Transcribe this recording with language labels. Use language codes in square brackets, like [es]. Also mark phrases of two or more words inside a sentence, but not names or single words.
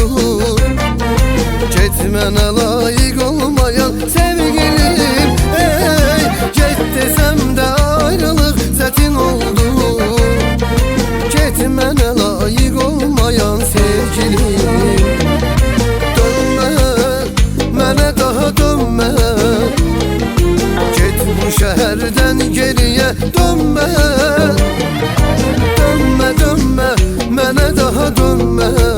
[az] Get mənə layık olmayan sevgilim, ey. Get desəm də ayrılıq çətin oldu. Get mənə layık olmayan sevgilim. Mənə daha dönme. [tr] Get bu şehirden geriye dönme. [az] Dönme, dönme, mənə daha dönme.